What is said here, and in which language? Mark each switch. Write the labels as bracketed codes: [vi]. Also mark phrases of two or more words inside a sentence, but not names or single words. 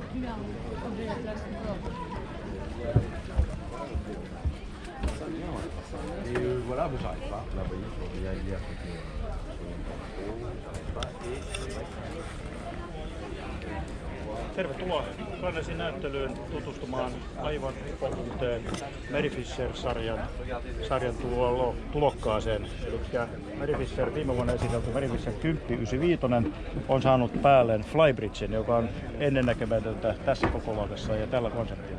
[fr] Et voilà, moi j'arrive pas. Là, vous voyez, je vais y aller avec j'arrive pas. Et c'est vrai que... [fi] Tervetuloa Cannesin näyttelyyn tutustumaan aivan uuteen Merryfisher-sarjan tulokkaaseen. Eli Merryfisher, viime vuonna esitelty Merryfisher 1095 on saanut päälleen Flybridgen, joka on ennennäkemätöntä tässä kokoluokassa ja tällä konseptilla.